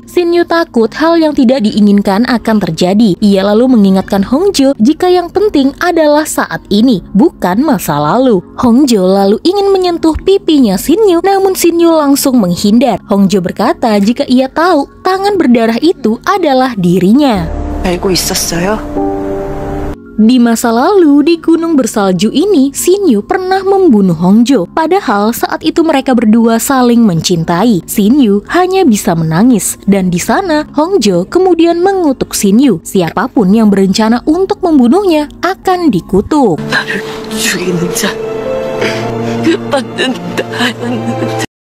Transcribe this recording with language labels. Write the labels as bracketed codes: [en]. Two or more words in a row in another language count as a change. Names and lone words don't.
[id] Shin Yu takut hal yang tidak diinginkan akan terjadi. Ia lalu mengingatkan Hong Jo jika yang penting adalah saat ini, bukan masa lalu. Hong Jo lalu ingin menyentuh pipinya Shin Yu, namun Shin Yu langsung menghindar. Hong Jo berkata jika ia tahu tangan berdarah itu adalah dirinya. [ko] 알고 있었어요? [id] Di masa lalu, di gunung bersalju ini, Shin Yu pernah membunuh Hong Jo. Padahal saat itu mereka berdua saling mencintai. Shin Yu hanya bisa menangis. Dan di sana, Hong Jo kemudian mengutuk Shin Yu. Siapapun yang berencana untuk membunuhnya akan dikutuk. [ko] 나를 죽이는 자, 그 받는 나였는데.